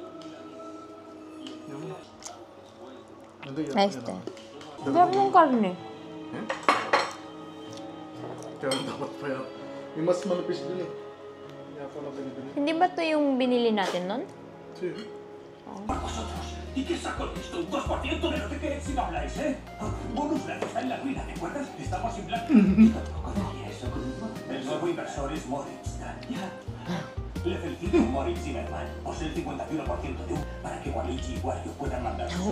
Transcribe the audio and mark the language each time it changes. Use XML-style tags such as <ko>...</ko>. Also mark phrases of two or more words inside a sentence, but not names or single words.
<tl>Yan mo. Nice din. Sarap ng karne. Eh? Kaya dapat pa yan. May mas manapis dun eh. Kaya pala binibili. Hindi ba ito yung binili natin nun? Sige.</tl> <es>¿Y qué sacó esto? Un 2% de lo que queréis si no habláis, ¿eh? Bonusland está en la ruina, ¿te acuerdas? Estamos sin blanco. Yo tampoco daría eso con un mono. El nuevo inversor es Moritz. Ya. Le felicito a Moritz Zimmerman. Posee el 51% de un para que Waligi y Wario puedan mandar sus</es>